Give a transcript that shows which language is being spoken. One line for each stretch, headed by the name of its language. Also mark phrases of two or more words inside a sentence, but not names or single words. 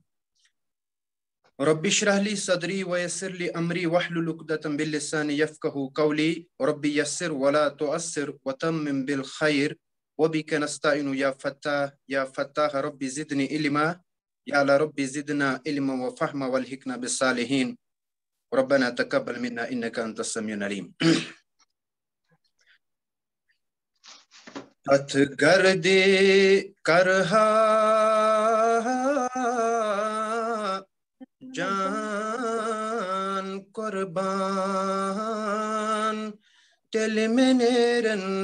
Arabic: رب اشرح لي صدري ويسر لي أمري واحلل عقدة من لساني يفقهوا قولي. رب يسر ولا تعسر وتمم بالخير وبك نستعين يا فتاح رب زدني علما يا رب زدنا علما وفهما والحقنا بالصالحين. ربنا تقبل منا انك انت السميع العليم.
Kashmiri: ات گردی کرہا جان قربان تل میں نیرن